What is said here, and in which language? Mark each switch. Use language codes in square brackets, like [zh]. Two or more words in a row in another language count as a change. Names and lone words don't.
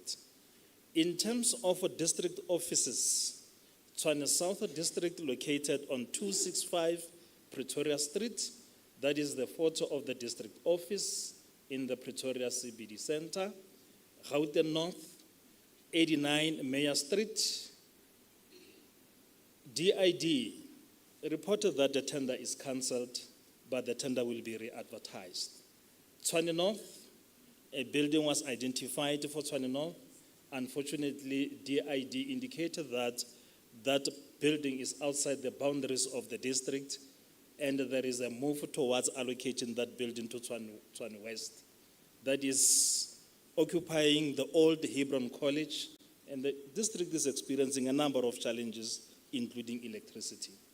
[en] In terms of district offices, Tshwane South District located on 265 Pretoria Street, that is the photo of the district office in the Pretoria CBD Center. Gauteng North, 89 Mayor Street. DID reported that the tender is cancelled, but the tender will be re-advertised. Tshwane North, a building was identified for Tshwane North. Unfortunately, DID indicated that that building is outside the boundaries of the district, and there is a move towards allocating that building to Tshwane West. That is occupying the old Hebron College, and the district is experiencing a number of challenges, including electricity.